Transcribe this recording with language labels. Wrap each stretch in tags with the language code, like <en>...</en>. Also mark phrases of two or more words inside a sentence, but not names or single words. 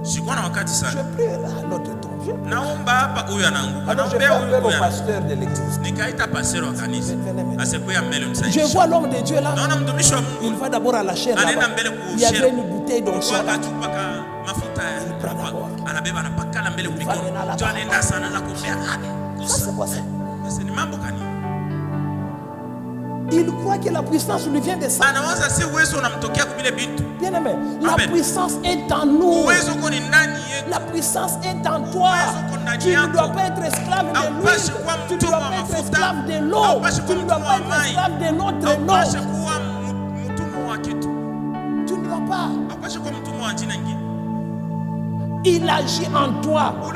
<fr>Je prie à l'autre temps. Alors je fais appel au pasteur de l'église. Je vois l'homme de Dieu là. Il va d'abord à la chair là-bas. Il y avait une bouteille d'onction là. Il</fr> <sw>anabeba anapakana mbele kumikono. Ndio anaenda sana za kuombea.</sw> <fr>C'est quoi ça?</fr> <sw>C'est ni mambo gani?</sw> <fr>Il croit que la puissance lui vient de ça.</fr> <sw>Anawaza si uwezo unamtokea kwa vile vitu.</sw> <fr>Bien aimé, la puissance est en nous.</fr> <sw>Uwezo uko ni ndani yetu.</sw> <fr>La puissance est en toi. Tu ne dois pas être esclave de l'huile. Tu ne dois pas être esclave de l'eau. Tu ne dois pas être esclave de notre nom. Tu ne dois pas. Il agit en toi.</fr>